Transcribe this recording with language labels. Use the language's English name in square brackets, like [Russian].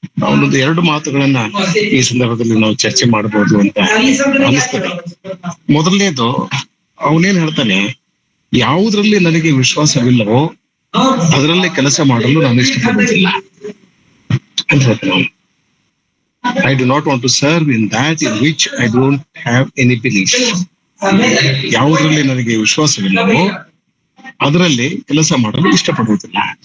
[Kannada] ಅವನೊಂದು 2 ಮಾತುಗಳನ್ನ ಈ ಸಂದರ್ಭದಲ್ಲಿ ನಾವು ಚರ್ಚೆ ಮಾಡಬಹುದು ಅಂತ ಅನಿಸ್ತದೆ. ಮೊದಲನೇದು, ಅವನೇನ್ ಹೇಳ್ತಾನೆ, ಯಾವುದ್ರಲ್ಲಿ ನನಗೆ ವಿಶ್ವಾಸವಿಲ್ಲವೋ ಅದರಲ್ಲಿ ಕೆಲಸ ಮಾಡಲು ನಾನು ಇಷ್ಟಪಡುವುದಿಲ್ಲ ಅಂತ ಹೇಳ್ತಾನೆ ಅವನು. [English] I do not want to serve in that in which I don't have any belief. [Kannada] ಯಾವುದರಲ್ಲಿ ನನಗೆ ವಿಶ್ವಾಸವಿಲ್ಲವೋ ಅದರಲ್ಲಿ ಕೆಲಸ ಮಾಡಲು ಇಷ್ಟಪಡುವುದಿಲ್ಲ.